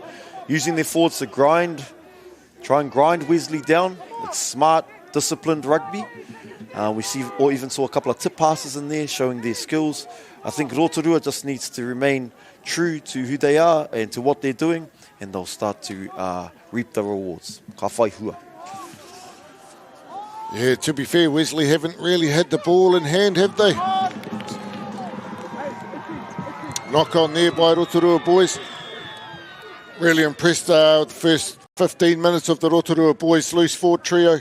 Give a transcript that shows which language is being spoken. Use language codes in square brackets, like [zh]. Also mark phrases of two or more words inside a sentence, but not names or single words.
[en] Using their forwards to try and grind Wesley down. It's smart, disciplined rugby. We even saw a couple of tip passes in there showing their skills. I think Rotorua just needs to remain true to who they are and to what they're doing, and they'll start to reap the rewards. [mi] Ka whai hua. [en] Yeah, to be fair, Wesley haven't really had the ball in hand, have they? Knock on there by Rotorua boys. Really impressed with the first 15 minutes of the Rotorua boys loose forward trio.